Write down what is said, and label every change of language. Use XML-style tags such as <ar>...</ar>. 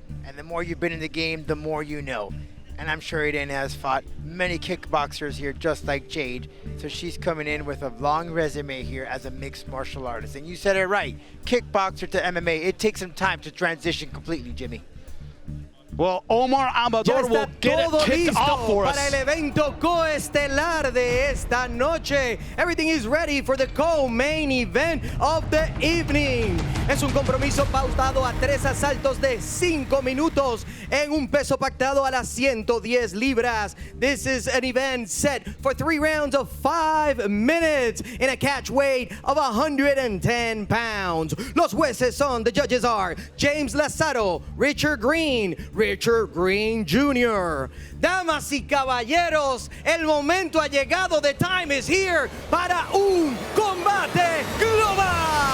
<en>And the more you've been in the game, the more you know. And I'm sure Irene has fought many kickboxers here, just like Jade. So she's coming in with a long resume here as a mixed martial artist. And you said it right, kickboxer to MMA, it takes some time to transition completely, Jimmy. Well, Omar Amador will get it kicked off for us.</en> <es>Para el evento coestelar de esta noche.</es> <en>Everything is ready for the co-main event of the evening.</en> <es>Es un compromiso pautado a 3 asaltos de 5 minutos en un peso pactado a las 110 libras.</es> <en>This is an event set for 3 rounds of 5 minutes in a catch weight of 110 pounds.</en> <es>Los jueces son,</es> <en>the judges are James Lazaro, Richard Green Jr.</en> <es>Damas y caballeros, el momento ha llegado.</es> <en>The time is here</en> <es>para un combate global.</es>